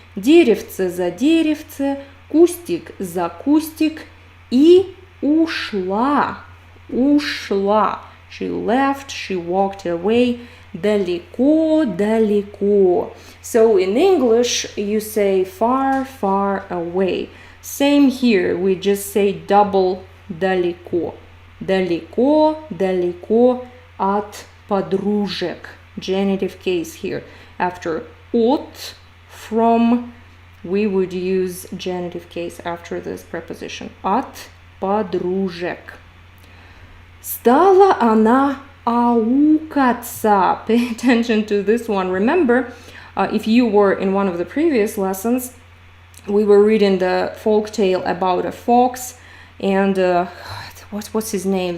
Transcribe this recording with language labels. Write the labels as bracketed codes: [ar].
[ru] Деревце за деревце, кустик за кустик и ушла. Ушла. [en] She left, she walked away. [ru] Далеко, далеко. [en] So in English, you say far, far away. Same here, we just say double далеко. [ru] Далеко, далеко от подружек. [en] Genitive case here. After от, from, we would use genitive case after this preposition. [ru] От подружек. Стала она аукаться. [en] Pay attention to this one. Remember, if you were in one of the previous lessons, we were reading the folk tale about a fox and what's his name?